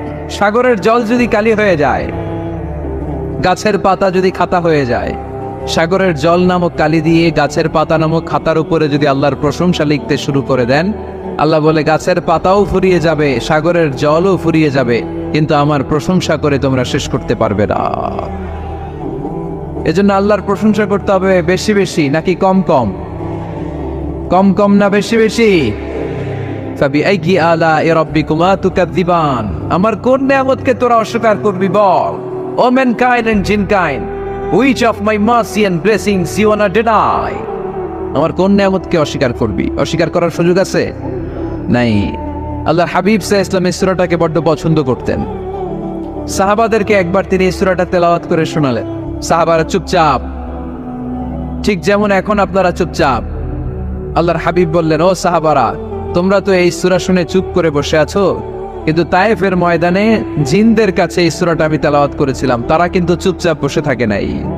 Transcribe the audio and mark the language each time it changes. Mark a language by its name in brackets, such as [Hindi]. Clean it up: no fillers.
[Bangla] সাগরের জল যদি কালি হয়ে যায়, গাছের পাতা যদি খাতা হয়ে যায়, সাগরের জল নামক কালি দিয়ে গাছের পাতা নামক খাতার উপরে যদি আল্লাহর প্রশংসা লিখতে শুরু করে দেন, আল্লাহ বলে গাছের পাতাও ফুরিয়ে যাবে, সাগরের জলও ফুরিয়ে যাবে, কিন্তু আমার প্রশংসা করে তোমরা শেষ করতে পারবে না। এজন্য আল্লাহর প্রশংসা করতে হবে বেশি বেশি নাকি কম কম? কম কম না বেশি বেশি? [Arabic] ফাবিআইয়ি আলাই রাব্বিকুমা তুকাযযিবান। [Bangla] আমার কোন নিয়ামতকে তোরা অস্বীকার করবি? বল। [English] O mankind and jinnkind, which of my mercy and blessings you wanna deny? [Bangla] আমার কোন নিয়ামতকে অস্বীকার করবি? অস্বীকার করার সুযোগ আছে? নাই। আল্লাহ হাবিব সাল্লাল্লাহু আলাইহি ওয়াসাল্লাম এই সূরাটাকে বড্ড পছন্দ করতেন। সাহাবাদেরকে একবার তিনি এই সূরাটা তেলাওয়াত করে শোনালেন। সাহাবারা চুপচাপ, ঠিক যেমন এখন আপনারা চুপচাপ। আল্লাহর হাবিব বললেন, ও সাহাবারা, তোমরা তো এই সূরা শুনে চুপ করে বসে আছো, কিন্তু তায়েফের ময়দানে জিনদের কাছে এই সূরাটা আমি তেলাওয়াত করেছিলাম, তারা কিন্তু চুপচাপ বসে থাকে নাই।